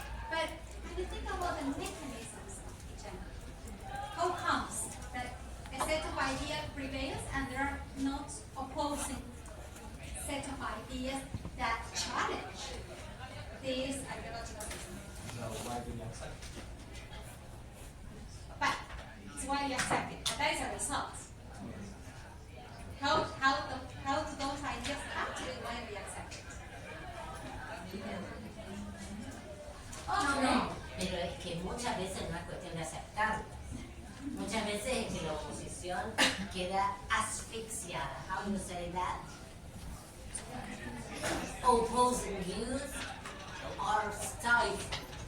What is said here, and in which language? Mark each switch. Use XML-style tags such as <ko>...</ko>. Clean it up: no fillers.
<en>But when you think about the mechanisms of hegemony, how comes that a set of ideas prevails and there are not opposing set of ideas that challenge this ideological system? So why do you accept? But it's why you accept it. But that is a result. How do those ideas come to be why we accept it?</en> <es>No, pero es que muchas veces no es cuestión de aceptarlo. Muchas veces es que la oposición queda asfixiada.</es> <en>How do you say that? Opposing views are stifled.</en>